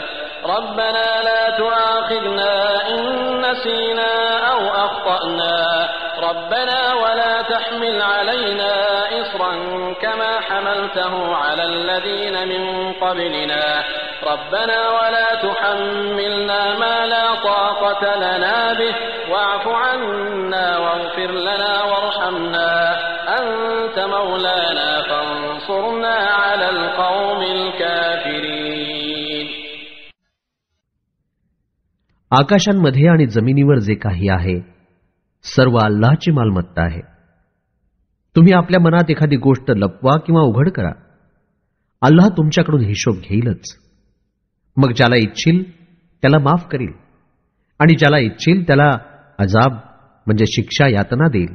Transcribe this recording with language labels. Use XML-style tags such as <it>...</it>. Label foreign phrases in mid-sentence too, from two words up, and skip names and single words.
<ar>ربنا لا تؤاخذنا إن نسينا أو أخطأنا ربنا ولا تحمل علينا إصرا كما حملته على الذين من قبلنا ربنا ولا تحملنا ما لا طاقة لنا به واعف عنا واغفر لنا وارحمنا أنت مولانا فانصرنا على القوم الكافرين.</ar> <mr>आकाशांमध्ये आणि जमिनीवर जे काही आहे सर्व अल्लाहची मालमत्ता आहे. तुम्ही आपल्या मनात एखादी गोष्ट लपवा किंवा उघड करा, अल्लाह तुमच्याकडून हिशोब घेईलच. मग ज्याला इच्छील त्याला माफ करील आणि ज्याला इच्छील त्याला अजाब म्हणजे शिक्षा यातना देईल.</mr>